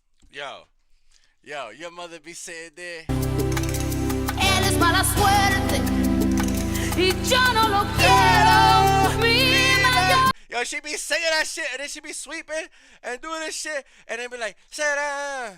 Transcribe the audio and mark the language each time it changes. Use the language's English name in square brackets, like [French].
[English] Yo, your mother be sitting there. [Spanish] Él es mala suerte y yo no lo quiero. Mi mayor [English] Yo, she be singing that shit and then she be sweeping and doing this shit and then be like, será.